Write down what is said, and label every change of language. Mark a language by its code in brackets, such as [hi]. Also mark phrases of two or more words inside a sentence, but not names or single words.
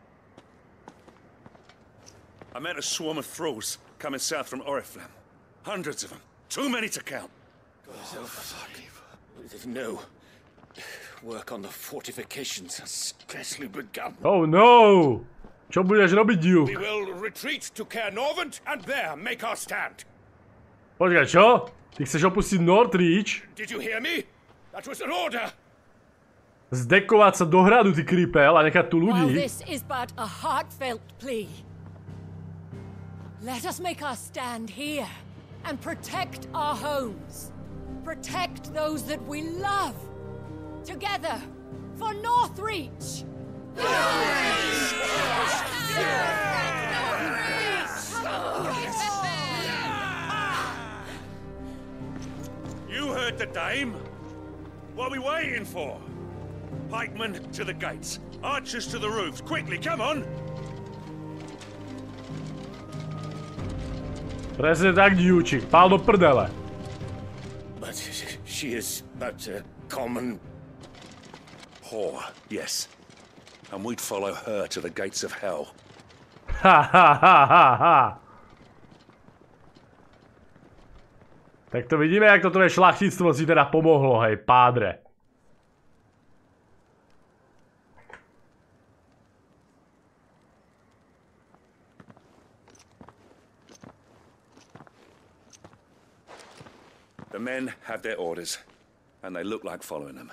[en] I met a swarm of thralls coming south from Oriflamme. Hundreds of them. Too many to count. No. Work on the fortifications has scarcely begun. Oh no! [sk] Čo budeš robiť, Duke? [en] We will retreat to Caernarvon and there make our stand. [sk] Počkaj, čo? Ty chceš opustiť Northreach? [en] Did you hear me? That was an order. [sk] Zdekovať sa do hradu, ty kripel, a nechať tu [en] While [sk] ľudí? [en] this is but a heartfelt plea, let us make our stand here and protect our homes. Protect those that we love. Together for Northreach. You heard the dame. What are we waiting for? Pikemen to the gates, archers to the roofs. Quickly, come on! [sk] Presne tak, diúčik. Pál do prdele. [en] But she is but a common... whore, yes. And we'd follow her to the gates of hell. Ha ha ha ha ha. [sk] Tak to vidíme, jak toto je šlachtictvo si teda pomohlo, hej, pádre. [en] The men have their orders, and they look like following them.